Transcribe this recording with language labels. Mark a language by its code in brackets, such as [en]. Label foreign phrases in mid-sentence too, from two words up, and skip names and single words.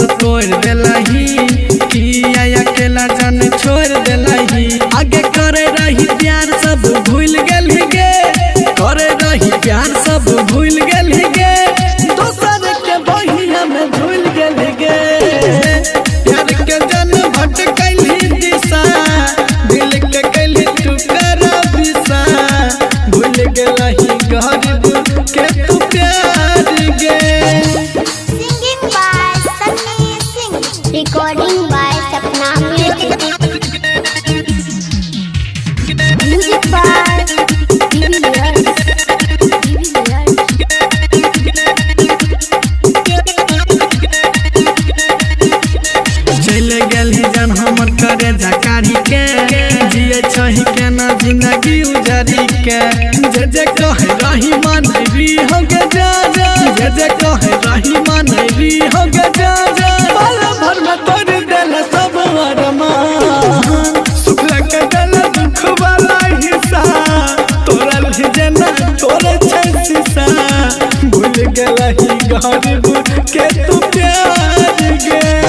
[mai] तोड़ देलही किया अकेला जान छोड़ देलही आगे करे रही प्यार सब भूल गेलही गे करे रही प्यार सब भूल गेलही गे दोसर के बहिया में भूल गेलही गे प्यार के जन भटकैलही दिशा दिल के कैली तू करा बिसा भूल गेलही गरीब के तू प्यार गे [en] Singing by Sunny Singh. Recording by Sapna Music. Music by TV Layers. [mai] चले गेलही जान हमर करे जकारी के जिए छही के ना जिंदगी उजारी के जे कहे रही मानवी हो गे जा जा जे कहे रही मानवी हो गे जा जा पल भर में तोड़ देल सब अरमान सुख के देल दुख वाला हिस्सा तोरा लीजे ना तोरे छै शीशा भूल गेलही गरीब के तू प्यार गे